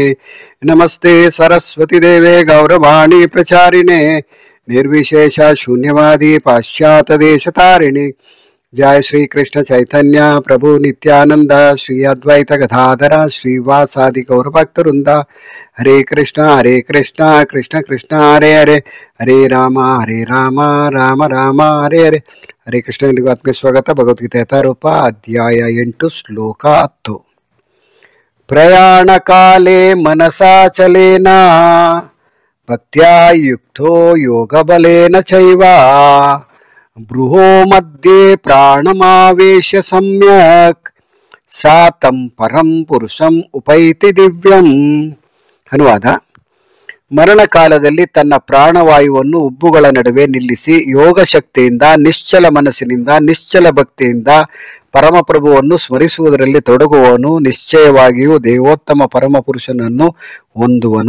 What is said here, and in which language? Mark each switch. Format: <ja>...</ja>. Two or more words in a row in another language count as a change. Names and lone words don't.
<sa>नमस्ते सरस्वतीदेवे गौरवाणी प्रचारिणे निर्विशेष शून्यवादी पाश्चात्यदेशतारिणे। जय श्री कृष्ण चैतन्य प्रभु नित्यानंद श्री अद्वैत गदाधर श्रीवासादि गौर भक्तवृंद। हरे कृष्ण कृष्ण कृष्ण हरे हरे, हरे राम राम राम हरे हरे। हरे कृष्ण</sa> <kn>ಎಲ್ಲಿಗೂ ಆತ್ಮೀಯ ಸ್ವಾಗತ. ಭಗವದ್ಗೀತೆ ಯಥಾರೂಪ ಅಧ್ಯಾಯ 8 ಶ್ಲೋಕ 10.</kn> <sa>ಪ್ರಯಾಣ ಕಾಲೇ ಮನಸಾಚಲೇನ ಭಕ್ತ್ಯಾ ಯುಕ್ತೋ ಯೋಗ ಬಲೇನ ಚೈವ ಬೃಹೋ ಮಧ್ಯೆ ಪ್ರಾಣಮಾವೇಶ ಸಮ್ಯಕ್ ಸಾತಂ ಪರಂ ಪುರುಷಂ ಉಪೈತಿ ದಿವ್ಯಂ.</sa> <kn>ಅನುವಾದ: ಮರಣ ಕಾಲದಲ್ಲಿ ತನ್ನ ಪ್ರಾಣವಾಯುವನ್ನು ಉಬ್ಬುಗಳ ನಡುವೆ ನಿಲ್ಲಿಸಿ ಯೋಗ ಶಕ್ತಿಯಿಂದ ನಿಶ್ಚಲ ಮನಸ್ಸಿನಿಂದ ನಿಶ್ಚಲ ಭಕ್ತಿಯಿಂದ ಪರಮಪ್ರಭುವನ್ನು ಸ್ಮರಿಸುವುದರಲ್ಲಿ ತೊಡಗುವವನು ನಿಶ್ಚಯವಾಗಿಯೂ ದೇವೋತ್ತಮ ಪರಮಪುರುಷನನ್ನು ಹೊಂದುವನು.</kn>